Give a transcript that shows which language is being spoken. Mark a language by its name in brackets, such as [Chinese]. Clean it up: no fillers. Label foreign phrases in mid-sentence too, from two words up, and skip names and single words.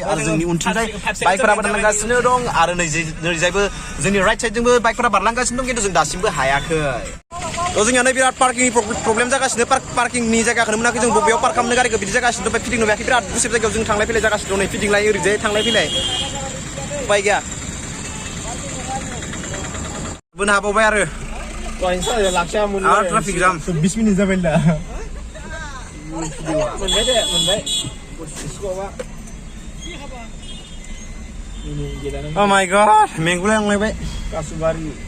[Bodo] आरो जोंनि उनथिंजाय बाइकफोराबो दानलांगासिनो दं आरो नैजायबो जोंनि राइट साइडजोंबो बाइकफोरा बारलांगासिनो दं खिन्थु जों दासिमबो हायाखै जोंनिया नै बिराद पार्किंनि प्रब्लेम जागासिनो पार्किंनि जायगाखौनो मोनाखै जों बबेयाव पार्क खालामनो गारिखौ बिदि जागासिनो दं फिदिंनो हायाखै बिराद गुसेब जायगायाव जों थांलाय फैलाय जागासिनो दं नै फिदिंलाय ओरैजाय थांलाय फैलाय उपाय गैया बोनो हाबावबाय आरो [English] traffic jam [Bodo] 20 मिनिट जाबाय दा मोनबाय दे मोनबाय [English] Oh my god, [Bodo] मेंगुलाय आंलायबाय कासुबारि